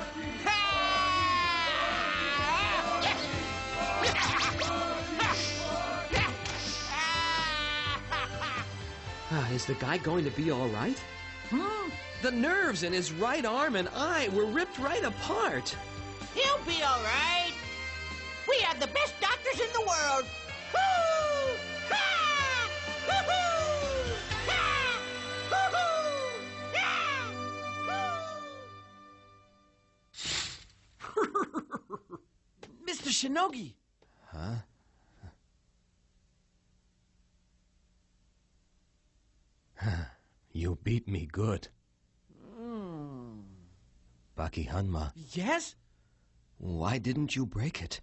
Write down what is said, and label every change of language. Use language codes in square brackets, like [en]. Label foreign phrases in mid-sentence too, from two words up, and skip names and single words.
[en] Is the guy going to be all right? The nerves in his right arm and eye were ripped right apart. He'll be all right. We have the best doctors in the world. Hoo! Ha! Hoo-hoo! Ha! Hoo-hoo! Yeah! Mr. Shinogi! Huh? You beat me good. Baki Hanma. Yes? Why didn't you break it?